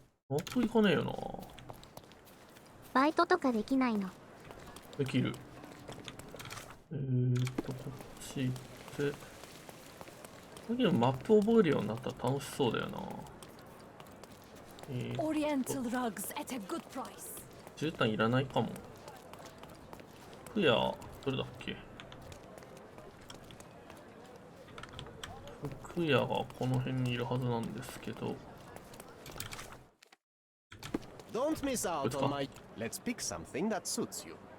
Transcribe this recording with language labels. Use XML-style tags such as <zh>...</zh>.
<ja>納得いかねえよな。バイトとかできないの？できる。こっち行って。だけどマップ覚えるようになったら楽しそうだよな。</ja> <en>Oriental rugs at a good price.</en> <ja>絨毯いらないかも。服屋、どれだっけ。服屋がこの辺にいるはずなんですけど。</ja> <en>Don't miss out on my. Let's pick something that suits you.</en>